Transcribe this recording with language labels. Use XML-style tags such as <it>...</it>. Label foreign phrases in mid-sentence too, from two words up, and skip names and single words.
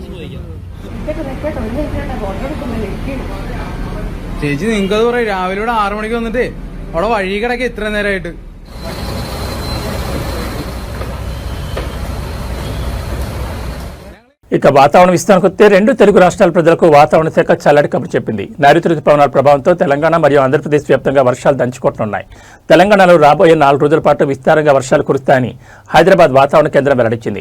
<ml>ചേച്ചി നിങ്ങൾക്കത് പറയും, രാവിലെ ഇവിടെ 6 മണിക്ക് വന്നിട്ട് അവിടെ വഴി കിടക്കുക ഇത്ര നേരമായിട്ട്.</ml> <te>ఇక వాతావరణ విస్తరణకు వస్తే 2 తెలుగు రాష్ట్రాల ప్రజలకు వాతావరణ శాఖ చల్లటి కబురు చెప్పింది. నైరుతి రుతుపవనాల ప్రభావంతో తెలంగాణ మరియు ఆంధ్రప్రదేశ్ వ్యాప్తంగా వర్షాలు దంచుకొట్టనున్నాయి. తెలంగాణలో రాబోయే 4 రోజుల పాటు విస్తారంగా వర్షాలు కురుస్తాయని హైదరాబాద్ వాతావరణ కేంద్రం వెల్లడించింది.</te>